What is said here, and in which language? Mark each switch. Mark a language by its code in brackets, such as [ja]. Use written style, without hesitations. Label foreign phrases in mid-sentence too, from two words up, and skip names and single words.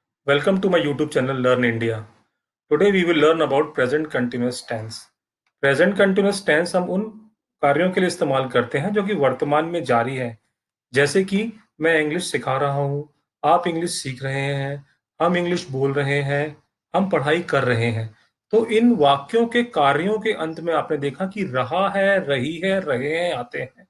[en] Welcome to my YouTube channel Learn India. Today we will learn about present continuous tense. Present continuous tense [hi] हम उन कार्यों के लिए इस्तेमाल करते हैं जो कि वर्तमान में जारी है। जैसे कि मैं इंग्लिश सिखा रहा हूँ, आप इंग्लिश सीख रहे हैं, हम इंग्लिश बोल रहे हैं, हम पढ़ाई कर रहे हैं। तो इन वाक्यों के कार्यों के अंत में आपने देखा कि रहा है, रही है, रहे हैं आते हैं।